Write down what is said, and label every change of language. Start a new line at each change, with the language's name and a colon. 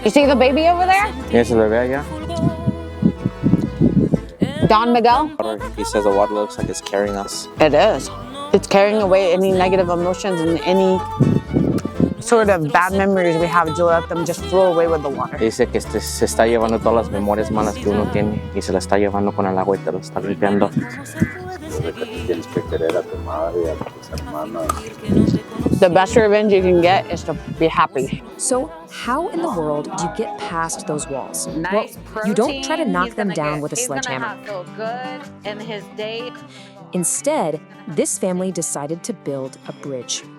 English: You see the baby over there? Yes, bebé, yeah. Don Miguel? He says the water looks like it's carrying us. It is. It's carrying away any negative emotions and any sort of bad memories we have, to let them just flow away with the water.
Spanish: Dice que se está llevando todas las memorias malas que uno tiene y se las está llevando con el agua y te lo está limpiando.
English: The best revenge you can get is to be happy. So how in the world do you get past those walls? Well, you don't try to knock them down with a sledgehammer. Feel good in his day. Instead, this family decided to build a bridge.